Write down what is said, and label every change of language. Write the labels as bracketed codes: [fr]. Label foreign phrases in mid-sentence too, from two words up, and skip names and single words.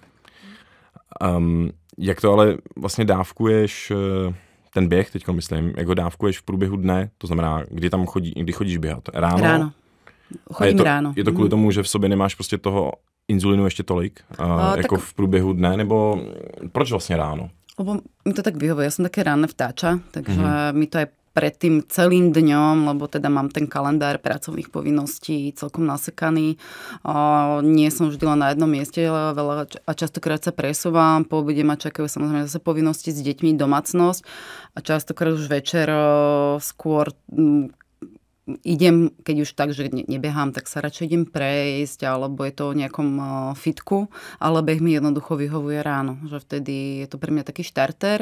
[cs] Jak to ale vlastně dávkuješ ten běh, teďko myslím, jak ho dávkuješ v průběhu dne, to znamená, kdy chodíš běhat? Ráno? Chodím ráno. Je to kvůli tomu, že v sobě nemáš prostě toho inzulinu ještě tolik, jako v průběhu dne, nebo proč vlastně ráno? [sk] Lebo mi to tak vyhovuje. Ja som také ranné vtáča, takže mi to aj pred tým celým dňom, lebo teda mám ten kalendár pracovných povinností celkom nasekaný. Nie som vždy len na jednom mieste, ale veľa a častokrát sa presúvam. Po obede ma čakajú samozrejme zase povinnosti s deťmi, domácnosť a častokrát už večer skôr idem, keď už tak, že nebehám, tak sa radšej idem prejsť, alebo je to o nejakom fitku, ale beh mi jednoducho vyhovuje ráno, že vtedy je to pre mňa taký štarter.